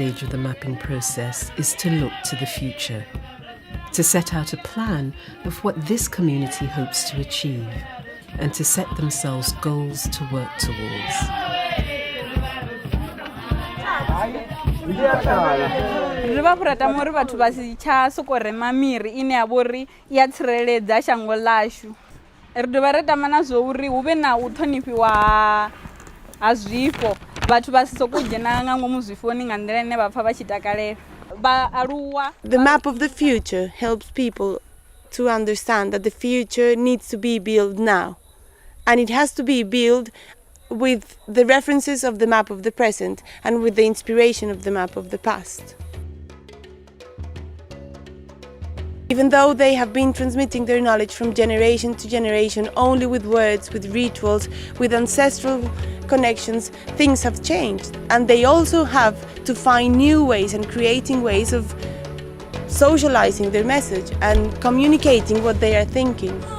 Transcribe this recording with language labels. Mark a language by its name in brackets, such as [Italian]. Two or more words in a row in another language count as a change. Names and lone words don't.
[English] of the mapping process is to look to the future, to set out a plan of what this community hopes to achieve, and to set themselves goals to work towards. [Venda] Ri vha fhurata muri vhathu vha si tsha soko rema miri ine ya vhori ya tsireledza shango ḽashu ri dovha ri tama na zwo uri hu vhe na u ṱhonifhiwa ha zwifho vhathu vha si sokou dzhena nga ngomu zwifhoni nga nḓila ine vha pfha vha tshi takalela vhaaluwa. [English] The map of the future helps people to understand that the future needs to be built now, and it has to be built with the references of the map of the present and with the inspiration of the map of the past. Even though they have been transmitting their knowledge from generation to generation only with words, with rituals, with ancestral connections, things have changed, and they also have to find new ways and creating ways of socializing their message and communicating what they are thinking.